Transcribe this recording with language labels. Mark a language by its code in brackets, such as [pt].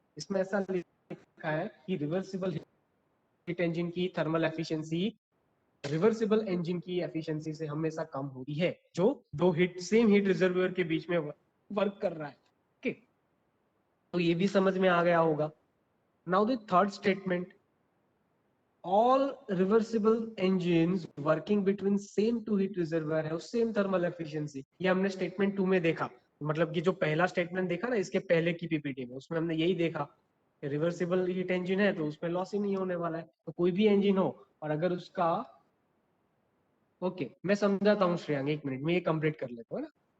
[hi] इसमें ऐसा लिखा है कि रिवर्सिबल हीट इंजन की थर्मल एफिशिएंसी रिवर्सिबल इंजन की एफिशिएंसी से हमेशा कम होती है, जो दो सेम हीट रिजर्वोयर के बीच में वर्क कर रहा है. ओके, तो ये भी समझ में आ गया होगा. [en] Now the third statement, all reversible engines working between same two heat reservoir है, same thermal efficiency. [hi] ये हमने स्टेटमेंट 2 में देखा. मतलब कि जो पहला स्टेटमेंट देखा ना इसके पहले की पीपीटी में, उसमें हमने यही देखा कि रिवर्सिबल हीट इंजन है तो उसमें लॉस ही नहीं होने वाला है. तो कोई भी इंजन हो और अगर उसका, ओके मैं समझाता हूँ श्रेयांग, 1 मिनट में ये कंप्लीट कर लेता हूँ ना.